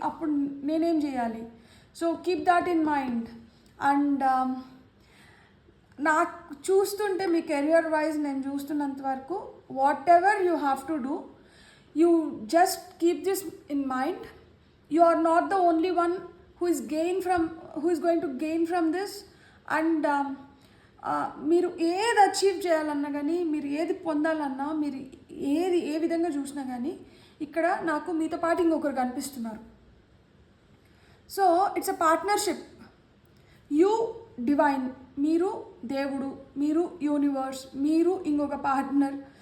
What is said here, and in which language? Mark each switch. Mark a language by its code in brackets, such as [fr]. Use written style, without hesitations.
[te] అప్పుడు నేనేం చేయాలి? [en] So keep that in mind. And [te] నాకు చూస్తుంటే మీ కెరియర్ వైజ్ నేను చూస్తున్నంత వరకు [en] Whatever you have to do, you just keep this in mind. You are not the only one who is going to gain from this. [te] And మీరు ఏది achieve చేయాలన్నా కానీ, మీరు ఏది పొందాలన్నా, మీరు ఏ విధంగా చూసినా కానీ ఇక్కడ నాకు మీతో పాటు ఇంకొకరు కనిపిస్తున్నారు. [en] So it's a partnership. You divine, [te] మీరు దేవుడు, మీరు యూనివర్స్, మీరు ఇంకొక పార్ట్నర్.